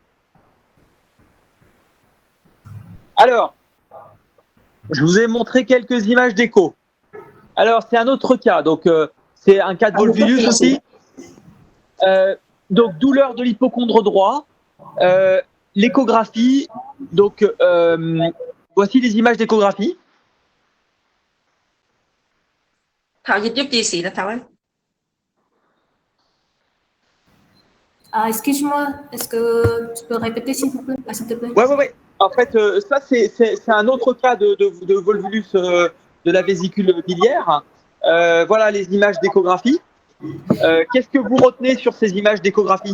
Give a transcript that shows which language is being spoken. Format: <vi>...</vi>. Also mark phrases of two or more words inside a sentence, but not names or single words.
<fr>Alors, je vous ai montré quelques images d'écho. Alors, c'est un autre cas. Donc, c'est un cas de volvulus aussi. Donc, douleur de l'hypocondre droit. L'échographie. Donc, voici les images d'échographie.</fr> <vi>Thảo dịch giúp chị xí là Thảo ơi.</vi> <fr>Excuse-moi, est-ce que tu peux répéter s'il te plaît? Oui. En fait, ça, c'est un autre cas de volvulus de la vésicule biliaire. Voilà les images d'échographie. Qu'est-ce que vous retenez sur ces images d'échographie?</fr>